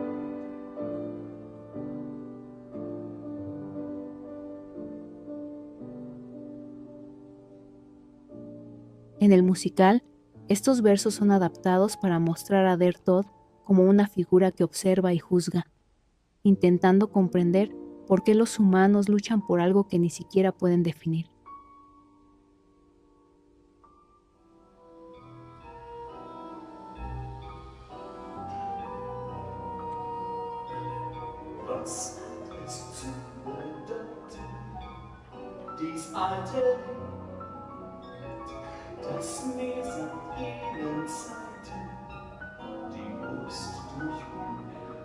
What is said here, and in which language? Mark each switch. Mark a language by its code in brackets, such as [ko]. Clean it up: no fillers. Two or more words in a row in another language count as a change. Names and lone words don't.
[es] En el musical, estos versos son adaptados para mostrar a Der Tod como una figura que observa y juzga, intentando comprender por qué los humanos luchan por algo que ni siquiera pueden definir. [de] Was hat es zu bedeuten, dies alte Lied, das mir seit jenen Zeiten die Brust durchwühlt?